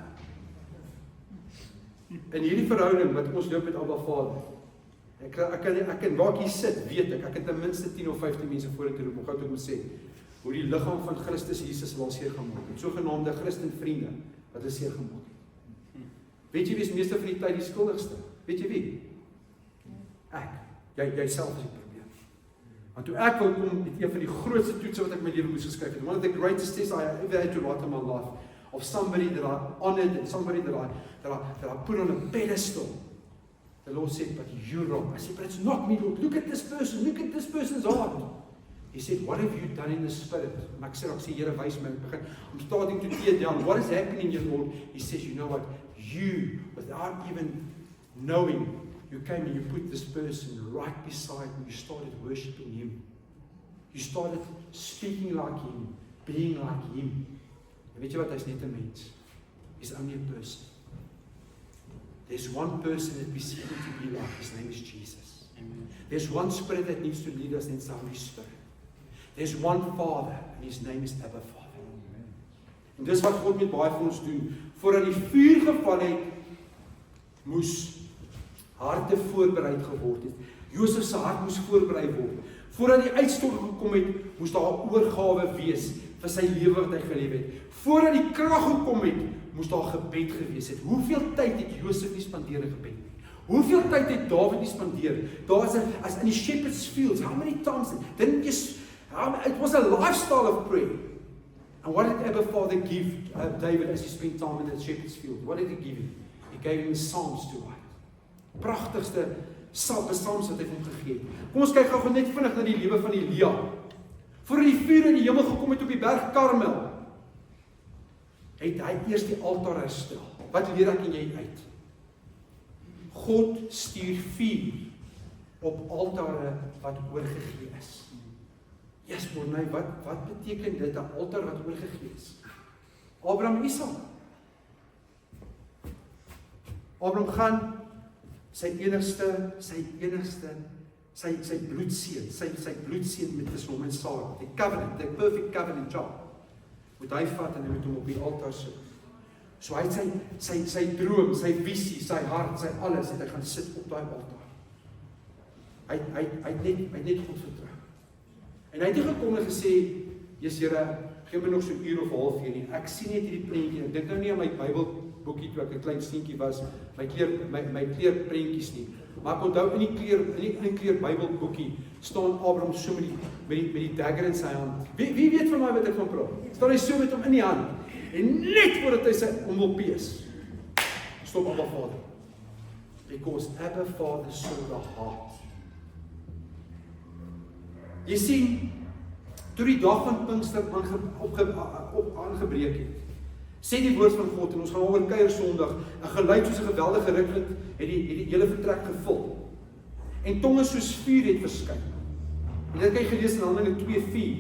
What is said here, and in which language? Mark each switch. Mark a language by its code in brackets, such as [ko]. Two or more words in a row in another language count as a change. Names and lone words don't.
[af] In hierdie verhouding wat ons loop met Abba Vader, ek kan waar ek hier sit, weet ek het ten minste 10 of 15 mense vorentoe roep, om gou te moet sê, hoe die liggaam van Christus Jesus wel seer gemaak het, sogenaamde Christen vriende, wat is seer gemaak het. Weet jy wie is meeste van die tyd die skuldigste? Weet jy wie? Ek. Jy self is die probleem. Want toe ek wou kom, het een van die grootste toetse wat ek my lewe moes geskryf het, [en] one of the greatest tests I ever had to write in my life, of somebody that I honored and somebody that I put on a pedestal. The Lord said, but you're wrong. I said, but it's not me, Lord. Look at this person's heart. He said, what have you done in the spirit? [af] En ek sê, Here, wys my. [en] I'm starting to tear down. What is happening here, Lord? He says, you know what? You, without even knowing, you came and you put this person right beside me. You started worshiping him. You started speaking like him, being like him. [af] En weet jy wat, hy's net 'n mens. [en] He's only a person. There's one person that we seek him to be like. His name is Jesus. Amen. There's one spirit that needs to lead us, and it's the Holy Spirit. There's one Father, and his name is Abba Father. Amen. [af] En dis wat God met baie van ons doen. Voordat die vuur geval het, moes harte voorberei geword het. Josef se hart moes voorberei word. Voordat die uitstorting gekom het, moes daar 'n oorgawe wees vir sy lewe wat hy geleef het. Voordat die krag gekom het, moes daar gebed gewees het. Hoeveel tyd het Josef nie spandeer in gebed nie? Hoeveel tyd het Dawid nie spandeer? Daar is as in die [en] shepherd's fields, how many times didn't just, it was a lifestyle of prayer. And what did Abba Father give David as he spent time in the shepherd's field? What did he give him? He gave him Psalms to write. [af] Pragtigste psalms wat hy hom gegee het. Kom ons kyk gou net vinnig na die lewe van Elia. Voor die vuur in die hemel gekom het op die berg Karmel, het hy eers die altaar herstel. Wat leer ek en jy uit? God stuur vuur op altare wat oorgegee is. Yes, Morney, wat beteken dit, 'n altaar wat oorgegee is? Abraham, Isak. Abraham gaan sy enigste, sy bloedseun, sy bloedseun met hom en Sara, die covenant, [en] the perfect covenant job, [af] moet hy vat en hy moet hom op die altaar sit. So hy het sy droom, sy visie, sy hart, sy alles, het hy gaan sit op daai altaar. Hy het net God vertrou. En hy het nie gekom en gesê, "Jesus Here, gee my nog so 'n uur of 'n halfuur nie. Ek sien net hierdie prentjie. Ek dink nou nie aan my Bybelboekie toe ek 'n klein seentjie was, my kleurprentjies nie. Maar ek onthou in die kleur Bybelboekie staan Abraham so met die dagger in sy hand. Wie weet van my wat ek van praat? Staan hy so met hom in die hand. En net voordat hy hom wil pees, stop Abba Vader. [en] Because Abba Father saw the heart. [af] Jy sien, toe die dag van Pinkster aangebreek het, sê die woord van God, en ons gaan oor kuier Sondag, 'n geluid soos 'n geweldige rukwind het die hele vertrek gevul. En tonge soos vuur het verskyn. En dit kan jy gelees in Handelinge 2:4.